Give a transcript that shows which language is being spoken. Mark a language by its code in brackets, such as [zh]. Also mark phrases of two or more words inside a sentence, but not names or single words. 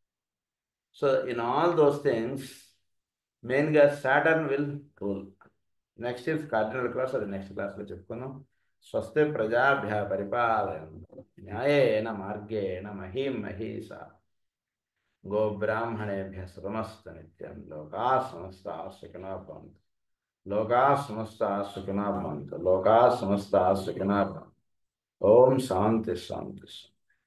[en] So in all those things mainga Saturn will rule. next is cardinal class, [te] అది నెక్స్ట్ క్లాస్లో చెప్పుకుందాం. [sa] स्वस्ति प्रजाभ्य परिपालयन्तु न्यायेन मार्गेण महीं महीसा गोब्राह्मणेभ्य शुभमस्तु नित्यं. लोका समस्ता सुखिनो भवन्तु। लोका समस्ता सुखिनो भवन्तु. लोका समस्ता सुखिनो भवन्तु. ॐ शान्ति शान्ति.